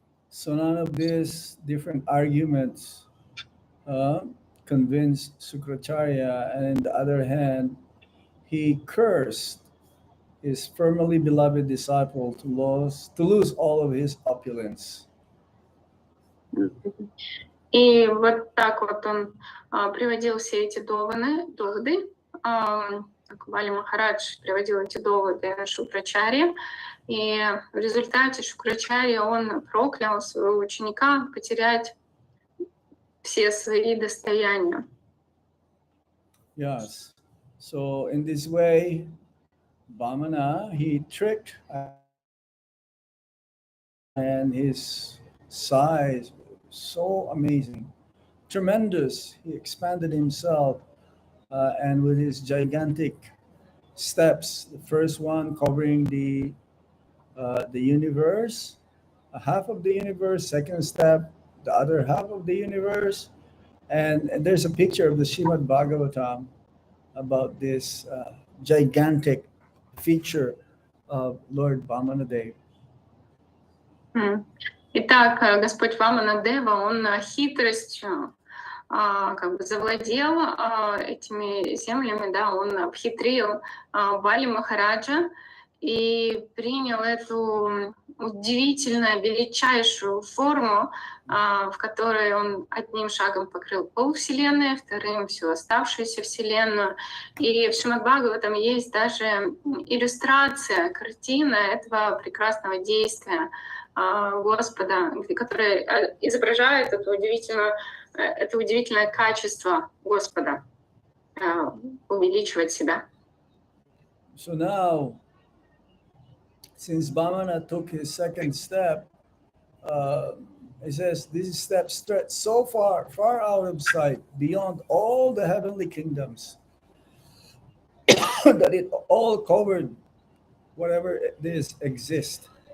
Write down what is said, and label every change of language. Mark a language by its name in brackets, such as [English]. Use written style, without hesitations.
[English] So none of these different arguments convinced Sukracharya, and on the other hand, he cursed his firmly beloved disciple to lose all of his opulence. [Russian] И вот так вот он приводил все эти доводы. Бали Махарадж приводил эти доводы Шукрачарье, и в результате Шукрачарья он проклял своего ученика потерять все свои достояния. [English] Yes. So in this way, Vamana, he tricked, and his size so amazing, tremendous. He expanded himself, and with his gigantic steps, the first one covering the universe, a half of the universe, second step, the other half of the universe, and there's a picture of the Srimad Bhagavatam about this gigantic feature of Lord Vamanadev. [Russian] Итак, Господь Вамана Дева, он хитростью завладел этими землями, да, он обхитрил Бали Махараджа и принял эту удивительно величайшую форму, в которой он одним шагом покрыл полвселенной, вторым всю оставшуюся вселенную. И в Шримад Бхагаватам есть даже иллюстрация, картина этого прекрасного действия Господа, которая изображает это удивительное качество Господа, увеличивать себя. [English] So now, since Vamana took his second step, it says this step stretched so far out of sight, beyond all the heavenly kingdoms, that it all covered whatever this exists.